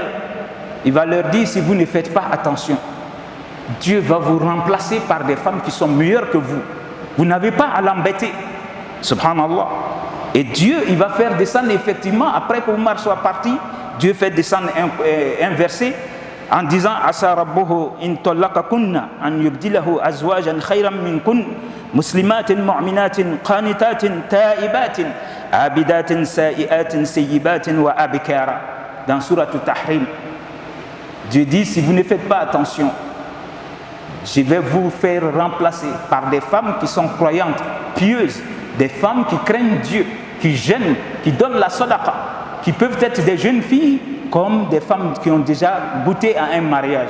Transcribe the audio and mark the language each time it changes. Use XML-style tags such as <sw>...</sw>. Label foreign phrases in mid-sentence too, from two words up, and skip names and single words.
<fr>Il va leur dire, si vous ne faites pas attention, Dieu va vous remplacer par des femmes qui sont meilleures que vous. Vous n'avez pas à l'embêter. Subhanallah. Et Dieu, il va faire descendre effectivement, après qu'Omar soit parti, Dieu fait descendre un verset en disant</fr> <ar>عسى ربه إن طلقكن أن يبدله أزواجا خيرا منكن مسلمات مؤمنات قانتات تائبات عابدات سائحات ثيبات وأبكارا.</ar> <fr>Dans Surat Al-Tahrim, Dieu dit, si vous ne faites pas attention, je vais vous faire remplacer par des femmes qui sont croyantes, pieuses, des femmes qui craignent Dieu, qui jeûnent, qui donnent la sadaqa, qui peuvent être des jeunes filles comme des femmes qui ont déjà goûté à un mariage.</fr>